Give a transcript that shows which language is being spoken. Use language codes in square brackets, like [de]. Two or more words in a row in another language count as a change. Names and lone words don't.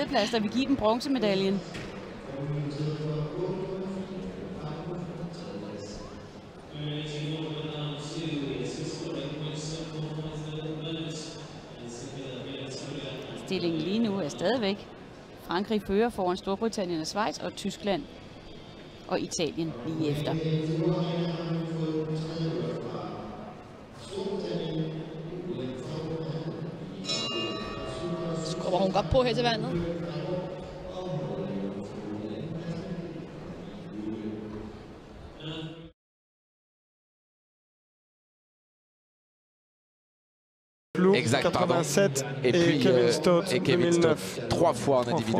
[da] plads, der vil give dem bronzemedaljen. Stillingen lige nu er stadigvæk Frankrig fører foran Storbritannien og Schweiz, og Tyskland og Italien lige efter. Skubber hun godt på her til vandet. [fr] Exact, 87 et puis Kevin Stott, et Kevin 2009. 3 fois en individuel,